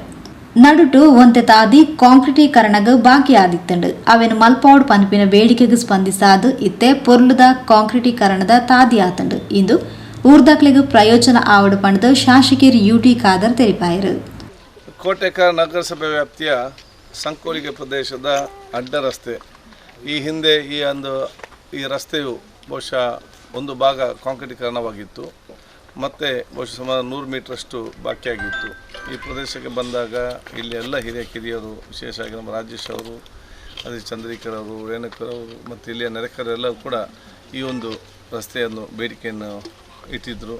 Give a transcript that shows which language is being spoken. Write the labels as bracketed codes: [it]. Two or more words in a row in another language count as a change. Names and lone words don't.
[tcy] ನಡುಟು ಒಂತೆ ತಾದಿ ಕಾಂಕ್ರೀಟೀಕರಣಗ ಬಾಕಿ ಆದಿತ್ತಂಡು. ಅವೇನು ಮಲ್ಪಾವಡು ಪನ್ಪಿನ ಬೇಡಿಕೆಗೆ ಸ್ಪಂದಿಸಾದು ಇತ್ತೆ ಪೊರ್ಲುದ ಕಾಂಕ್ರೀಟೀಕರಣದ ತಾದಿ ಆತಂಡು. ಇಂದು ಊರ್ದಾಕ್ಲೆಗೆ ಪ್ರಯೋಜನ ಆವಡು ಪಂಡದು ಶಾಸಕೇರಿ ಯುಟಿ ಖಾದರ್ ತೆರಿಪಾಯರು. [kn] ಕೋಟೆಕಾರ್ ನಗರಸಭೆ ವ್ಯಾಪ್ತಿಯ ಸಂಕೋಡಿಗೆ ಪ್ರದೇಶದ ಅಡ್ಡ ರಸ್ತೆ. ಈ ಹಿಂದೆ ಈ ರಸ್ತೆಯು ಬಹುಶಃ ಒಂದು ಭಾಗ ಕಾಂಕ್ರೀಟೀಕರಣವಾಗಿತ್ತು, ಮತ್ತು ಬಹುಶಃ ಸುಮಾರು 100 ಮೀಟ್ರಷ್ಟು ಬಾಕಿಯಾಗಿತ್ತು. ಈ ಪ್ರದೇಶಕ್ಕೆ ಬಂದಾಗ ಇಲ್ಲಿ ಎಲ್ಲ ಕಿರಿಯರು, ವಿಶೇಷವಾಗಿ ನಮ್ಮ ರಾಜೇಶ್ ಅವರು, ಅದೇ ಚಂದ್ರಿಕರ್ ಅವರು, ರೇಣುಕರ್ ಅವರು ಮತ್ತು ಇಲ್ಲಿಯ ನೆರೆಕರೆಲ್ಲರೂ ಕೂಡ ಈ ಒಂದು ರಸ್ತೆಯನ್ನು ಬೇಡಿಕೆಯನ್ನು ಇಟ್ಟಿದ್ದರು.